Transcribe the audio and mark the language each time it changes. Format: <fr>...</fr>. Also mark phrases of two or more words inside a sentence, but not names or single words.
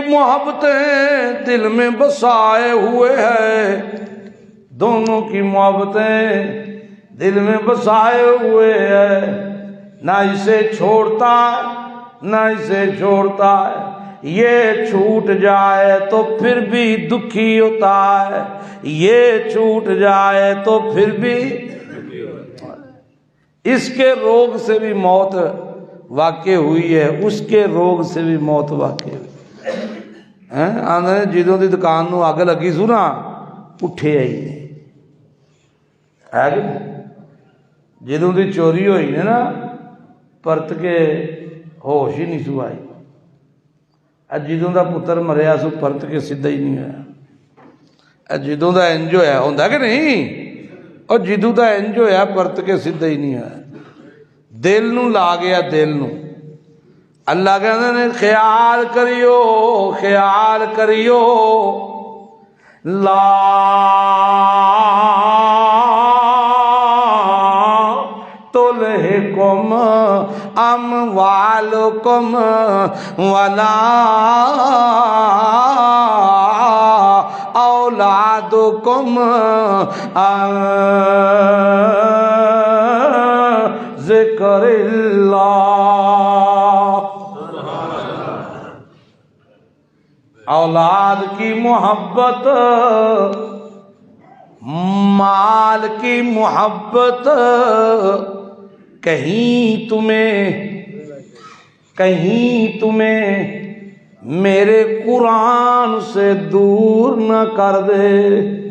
<ur>محبتیں دل میں بسائے ہوئے ہیں، دونوں کی محبتیں دل میں بسائے ہوئے ہیں، نہ اسے چھوڑتا نہ اسے چھوڑتا ہے، یہ چھوٹ جائے تو پھر بھی دکھی ہوتا ہے، یہ چھوٹ جائے تو پھر بھی اس کے روگ سے بھی موت واقع ہوئی ہے، اس کے روگ سے بھی موت واقع ہوئی ہے۔</ur> <pa>آندھے جدوں دی دکان نو اگ لگی سو نا اٹھے آئی ہے، جدوں دی چوری ہوئی نے نا پرت کے ہوش ہی نہیں سو آئی، جدوں دا پتر مریا سو پرت کے سیدھا ہی نہیں ہوا، جدوں دا انج ہویا ہوندا کہ نہیں، اور جدوں دا انج ہویا پرت کے سیدھا ہی نہیں ہوا، دل نو لا گیا، دل نو۔ اللہ کہندے نے خیال کریو، خیال کریو،</pa> <ar>لا تلہکم اموالکم ولا اولادکم عن ذکر اللہ۔</ar> <ur>اولاد کی محبت، مال کی محبت کہیں تمہیں میرے قرآن سے دور نہ کر دے،</ur>